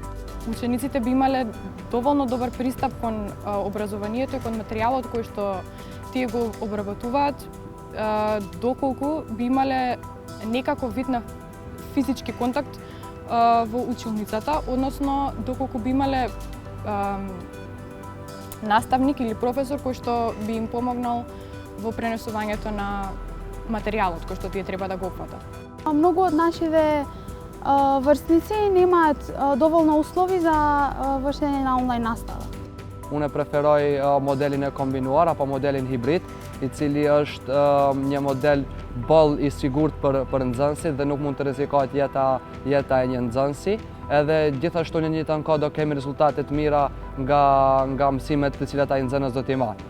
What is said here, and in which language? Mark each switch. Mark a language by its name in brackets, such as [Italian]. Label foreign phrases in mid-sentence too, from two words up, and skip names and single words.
[Macedonian] Учениците би имале доволно добар пристап кон образованието и кон материјалот кој што тие го обработуваат, доколку би имале некаков вид на физички контакт во училницата, односно доколку би имале наставник или професор кој што би им помогнал во пренесувањето на материјалот кој што тие треба да го опфатат. Многу од нашите врсници немаат доволно услови за вршење на онлайн настава. [Albanian] Unë preferoj modelin e kombinuar apo modelin hibrid, I cili është një model boll I sigurt për nxënësit dhe nuk mund të rrezikohet jeta e një nxënësi. Edhe gjithashtu në një njëjtën kohë do kemi rezultate të mira nga mësimet të cilat ai nxënës do t'i marrë.